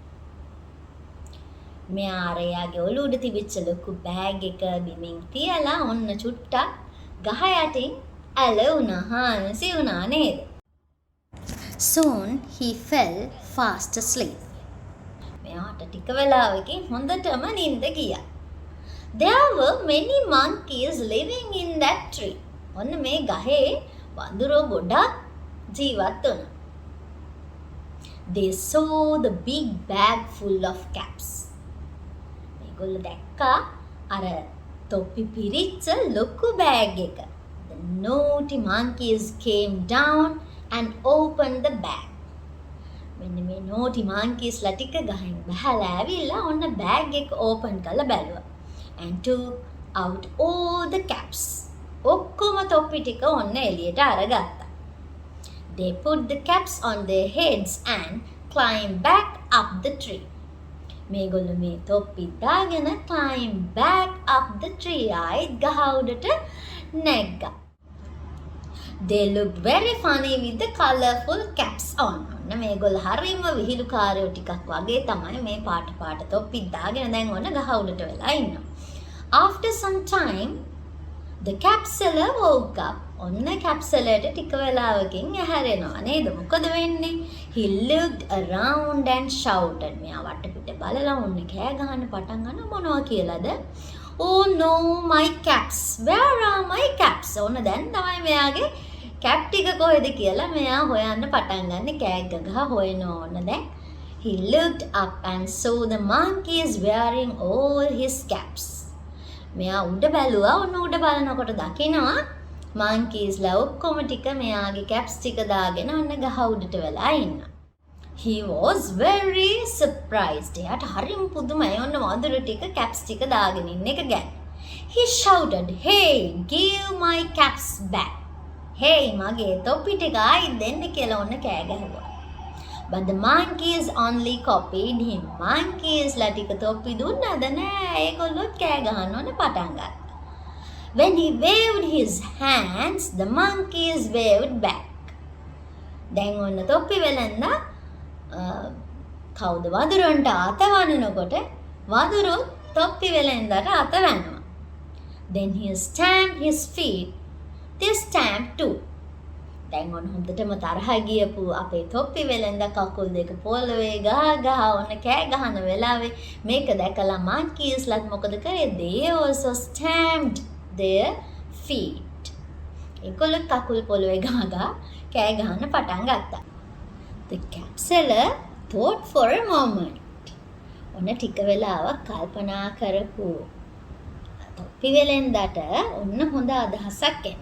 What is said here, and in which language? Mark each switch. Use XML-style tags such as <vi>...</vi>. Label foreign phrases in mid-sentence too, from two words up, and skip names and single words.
<si>මෙයා අරයාගේ ඔළුව උඩ තිබිච්ච ලොකු බෑග් එක බිමින් තියලා ඔන්න චුට්ටක් ගහ යටින් හාන්සි වුණා නේද?</si> <en>Soon he fell fast asleep.</en> <si>මෙයාට ටික වෙලාවකින් හොඳටම නිින්ද ගියා.</si> <en>There were many monkeys living in that tree.</en> <si>ඔන්න මේ ගහේ වඳුරෝ ගොඩක් ජීවත් වුණා.</si> <en>They saw the big bag full of caps.</en> <si>මේගොල්ලෝ දැක්කා අර තොප්පි පිරිච්ච ලොකු බෑග් එක.</si> <en>The naughty monkeys came down and opened the bag.</en> <si>මෙන්න මේ</si> <en>naughty monkeys</en> <si>ලා ටික ගහින් බහලා ඇවිල්ලා ඔන්න බෑග් එක ඕපන් කරලා බැලුවා.</si> <en>And took out all the caps.</en> <si>ඔක්කොම තොප්පි ටික ඔන්න එළියට අරගත්තා.</si> <en>They put the caps on their heads and climbed back up the tree.</en> <si>මේගොල්ලෝ මේ තොප්පි දාගෙන</si> <en>climb back up the tree.</en> <si>ආයිත් ගහ උඩට නැග්ගා.</si> <en>They looked very funny with the colorful caps on.</en> <si>ඔන්න මේගොල්ලෝ හරිම විහිළුකාරයෝ ටිකක් වගේ තමයි මේ පාට තොප්පි දාගෙන දැන් ඔන්න ගහ උඩට වෙලා ඉන්නවා.</si> <en>After some time, the capsular woke up.</en> <si>ඔන්න capsularට ටික වෙලාවකින් ඇහැරෙනවා නේද? මොකද වෙන්නේ?</si> <en>He looked around and shouted.</en> <si>මෙයා වටපිට බලලා ඔන්න කෑ ගහන්න පටන් ගන්න මොනවා කියලාද?</si> <en>Oh no, my caps. Where are my caps?</en> <si>ඔන්න දැන් තමයි මෙයාගේ කැප් ටික කොහෙද කියලා මෙයා හොයන්න පටන් ගන්න. කෑ ගහ හොයනවා ඔන්න දැන්.</si> <en>He looked up and saw the monkeys wearing all his caps.</en> <si>මෙයා උඩ බැලුවා. ඔන්න උඩ බලනකොට දකිනවා monkeys ලා ඔක්කොම ටික මෙයාගේ caps ටික දාගෙන ඔන්න ගහ උඩට වෙලා ඉන්නවා.</si> <en>He was very surprised.</en> <si>එයාට හරිම පුදුමයි ඔන්න වඳුරු ටික caps ටික දාගෙන ඉන්න එක ගැන.</si> <en>He shouted, "Hey, give my caps back."</en> <si>Hey, මගේ තොප්පි ටික ආයි දෙන්න කියලා ඔන්න කෑ ගැහුවා.</si> <en>But the monkeys only copied him.</en> <si>monkeysලා ටික තොප්පි දුන්නද නෑ. ඒගොල්ලොත් කෑ ගහන්න ඕන පටන් ගත්තා.</si> <en>When he waved his hands, the monkeys waved back.</en> <si>දැන් ඔන්න තොප්පි වෙලෙන්දා කවුද වදුරන්ට අත වනනකොට වදුරුත් තොප්පි වෙලෙන්දාට අත වැනවා.</si> <en>Then he stamped his feet. They stamped too.</en> <si>දැන් ඔන්න හොඳටම තරහ ගියපු අපේ තොප්පි වෙලෙන්දා කකුල් දෙක පොළවේ ගහ ඔන්න කෑ ගහන වෙලාවේ මේක දැකලා monkeysලාත් මොකද කරේ?</si> <en>They also stamped their feet.</en> <si>ඒගොල්ලෝ කකුල් පොළවේ ගහ කෑ ගහන්න පටන් ගත්තා.</si> <en>The cap seller thought for a moment.</en> <si>ඔන්න ටික වෙලාවක් කල්පනා කරපු තොප්පි වෙලෙන්දාට ඔන්න හොඳ අදහසක් එනවා.</si>